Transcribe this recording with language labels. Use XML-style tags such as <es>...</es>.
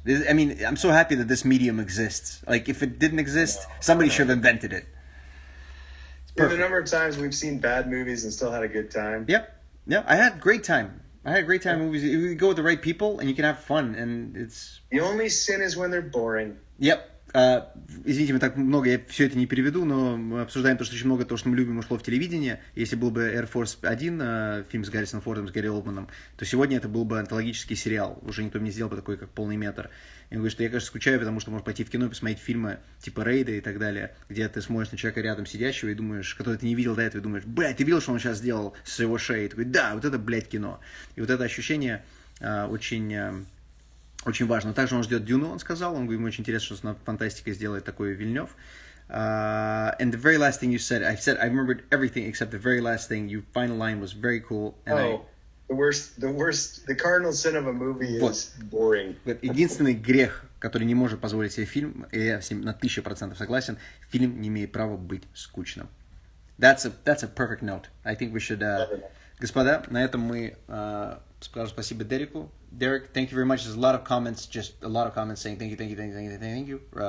<en>I mean, I'm so happy that this medium exists. Like, if it didn't exist, somebody should have invented it. Yeah, the number of times we've seen bad movies and still had a good time. Yep. Yeah, I had a great time. Movies. You go with the right people and you can have fun, and it's... The only sin is when they're boring. Yep.</en> <ru>Извините, мы так много, я все это не переведу, но мы обсуждаем то, что очень много того, что мы любим, ушло в телевидение. Если был бы Air Force 1, фильм с Гаррисоном Фордом, с Гарри Олдманом, то сегодня это был бы антологический сериал. Уже никто не сделал бы такой, как полный метр. И он говорит, что я, конечно, скучаю, потому что можно пойти в кино и посмотреть фильмы типа Рейда и так далее, где ты смотришь на человека рядом сидящего и думаешь, который ты не видел до этого, и думаешь, блядь, ты видел, что он сейчас сделал с его шеей? И такой, да, вот это, блядь, кино. И вот это ощущение очень важно. Также он ждет Дюну, он сказал. Он говорит, ему очень интересно, что с фантастикой сделает такой Вильнёв.</ru> <en>And the very last thing you said, I remembered everything except the very last thing. Your final line was very cool. And the cardinal sin of a movie is boring.</en> <ru>Единственный грех, который не может позволить себе фильм, и я на 1000% согласен, фильм не имеет права быть скучным.</ru> <en>That's a perfect note. I think we should...</en> <ru>Господа, на этом мы скажем спасибо Дереку.</ru> <en>Derek, thank you very much. There's a lot of comments saying thank you.</en>